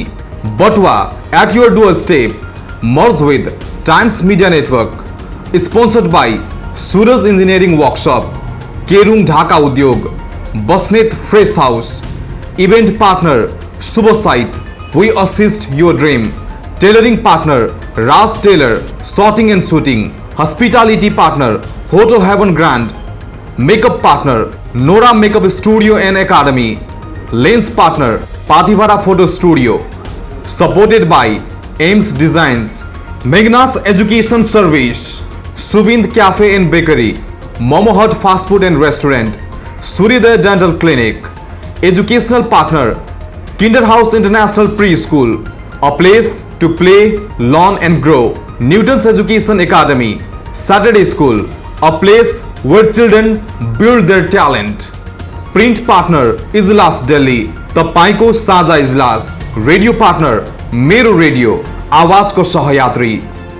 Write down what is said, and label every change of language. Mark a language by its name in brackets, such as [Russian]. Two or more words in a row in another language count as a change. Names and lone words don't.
[English] Batuwa at your door step, merge with Times Media Network, sponsored by Suraj Engineering Workshop, Kerung Dhaka Udyog, Basnet Fresh House, event partner Shubh Site, we assist your dream, tailoring partner Raj Tailor shirting and suiting, hospitality partner Hotel Heaven Grand, makeup partner Nora Makeup Studio and Academy, lens partner Patiwara Photo Studio, supported by Aims Designs, Megnas Education Service, Suvind Cafe and Bakery, Momo Hut Fast Food and Restaurant, Suryoday Dental Clinic, educational partner Kinder House International Pre School, a place to play, learn and grow. Newton's Education Academy, Saturday School, a place where children build their talent. Print partner [Nepali] इजलास दिल्ली, तपाईको साझा इजलास. [English] radio partner [Nepali] मेरो रेडियो, आवाजको सहयात्री.